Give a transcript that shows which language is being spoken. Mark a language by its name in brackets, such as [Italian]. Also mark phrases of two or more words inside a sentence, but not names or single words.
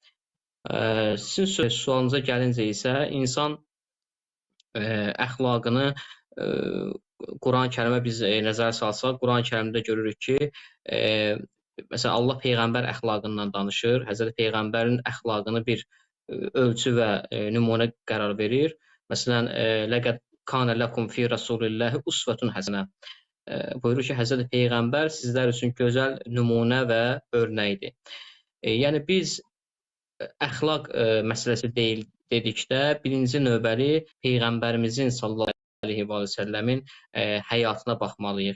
[Azerbaijani] Sizin sualınıza gəlincə isə insan əxlaqını Quran-Kərimə biz nəzərə salsaq, Quran-Kərimdə görürük ki, məsələn, Allah Peyğəmbər əxlaqından danışır, Həzrəti Peyğəmbərin əxlaqını bir ölçü və nümunə qərar verir. Məsələn, [Arabic] لَقَدْ كَانَ لَكُمْ فِي رَسُولِ اللّٰهِ أُسْوَةٌ حَسَنَةٌ [Azerbaijani] buyurur ki, Həzrəti Peyğəmbər sizlər üçün gözəl nümunə və örnəkdir. Yəni, biz əxlaq məsələsi dedikdə, birinci növbəli Peyğəmbərimizin [Arabic] صلى الله عليه وسلم [Azerbaijani] həyatına baxmalıyıq.